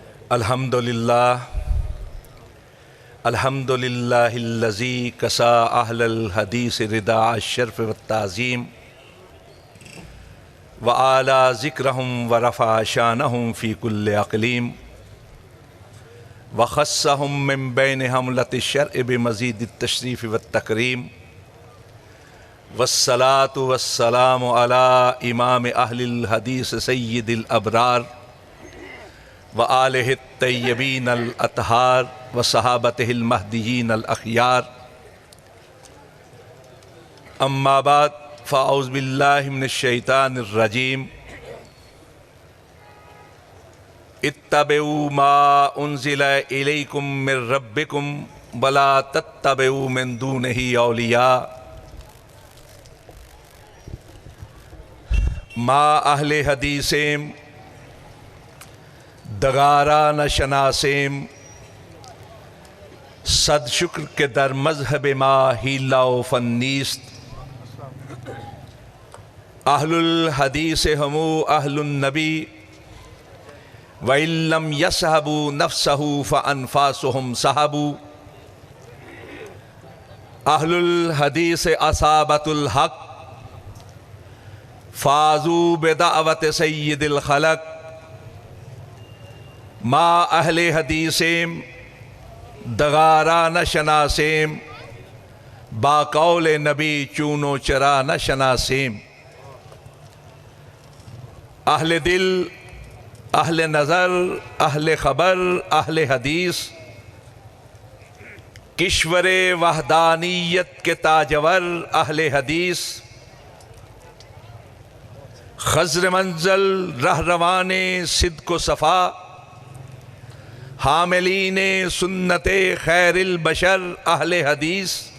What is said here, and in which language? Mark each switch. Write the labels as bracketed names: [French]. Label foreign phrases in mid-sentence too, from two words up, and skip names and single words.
[Arabic] الحمدللہ الذی کسا اہل الحدیث رداء الشرف والتعظیم وعالی ذکرہم ورفع شانہم فی کل اقلیم وخصہم من بین حملۃ الشرع بمزید التشریف والتکریم والصلاة والسلام علی امام اہل الحدیث سید الابرار وآلہ الطیبین الاطہار وصحابتہ المہدیین الاخیار اما بعد فاعوذ باللہ من الشیطان الرجیم اتبعوا ما انزل الیکم من ربکم ولا تتبعوا من دونہ اولیاء [Persian] ما اہل حدیثیم دغارا نہ شناسیم صد شکر کے در مذہب ما ہیلہ و فنیست [Arabic] اہل الحدیث ہمو اہل النبی وَإِن لَّمْ يَصْحَبُوا نَفْسَهُ فَأَنفَاسُهُمْ صَحَبُوا اہل الحدیث اصحابۃ الحق فازوا بدعوت سید الخلق [Persian] ما اہل حدیثیم دغارا نہ شناسیم با قول نبی چونو چرا نہ شناسیم اہل دل اہل نظر اہل خبر اہل حدیث [Urdu] کشور وحدانیت کے تاجور اہل حدیث خضر منزل رہروان صدق و صفا حاملین سنت خیر البشر اہل حدیث